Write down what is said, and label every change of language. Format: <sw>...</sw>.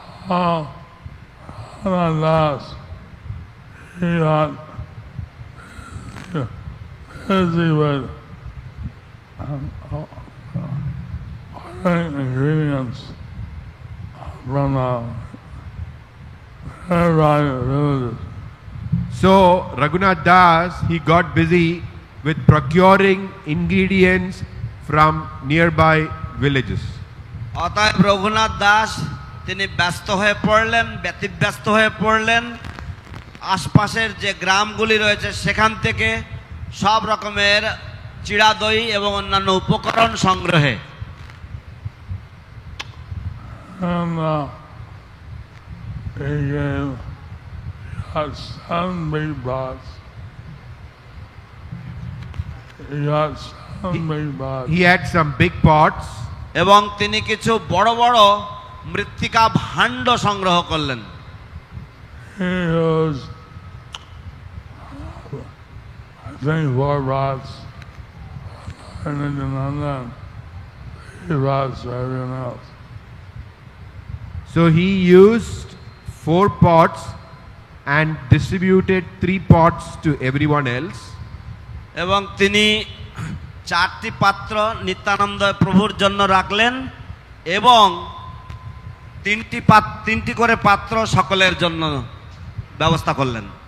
<en>Raghunath, he got busy with ordering ingredients from the nearby villages. So Raghunath Das, he got busy with procuring ingredients from nearby villages.</en> <bn>অতএব রঘুনাথ দাস তিনি ব্যস্ত হয়ে পড়লেন, ব্যতিব্যস্ত হয়ে পড়লেন আশপাশের যে গ্রামগুলি রয়েছে সেখান থেকে সব রকমের চিড়া দই এবং অন্যান্য উপকরণ সংগ্রহে।</bn> <en>And he gave got 7 big pots. He got 7 big pots. He had some big pots</en> <bn>এবং তিনি কিছু বড় বড় মৃত্তিকা ভাণ্ড সংগ্রহ করলেন।</bn> <en>He used, I think, 4 pots, and then 3 pots for everyone else. So he used 4 pots and distributed 3 pots to everyone else.</en> <bn>এবং তিনি 4টি পাত্র নিত্যানন্দ প্রভুর জন্য রাখলেন এবং 3টি করে পাত্র সকলের জন্য ব্যবস্থা করলেন।</bn>